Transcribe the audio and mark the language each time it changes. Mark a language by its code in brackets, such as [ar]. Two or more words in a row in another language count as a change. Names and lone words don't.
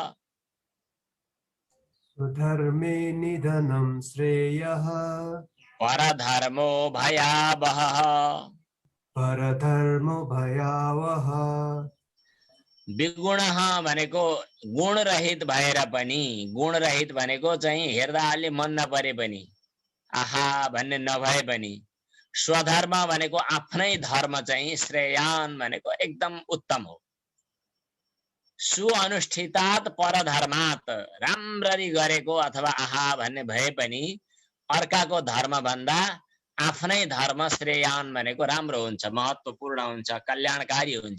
[sa] स्वधर्मे निधनं श्रेयः परधर्मो भयावहः परधर्मो भयावहः। [ne] विगुणः भनेको गुण रहित भएर पनि, गुण रहित भनेको चाहिँ हेर्दा अलि मन नपरे पनि, आहा भन्ने नभए पनि। स्वधर्म भनेको आफ्नै धर्म चाहिँ श्रेयान भनेको एकदम उत्तम हो। [sa] सुअनुष्ठितात परधर्मात्, [ne] राम्ररी गरेको अथवा आहा भन्ने भए पनि अर्काको धर्म भन्दा आफ्नै धर्म श्रेयान भनेको राम्रो हुन्छ, महत्त्वपूर्ण हुन्छ, कल्याणकारी हुन्छ।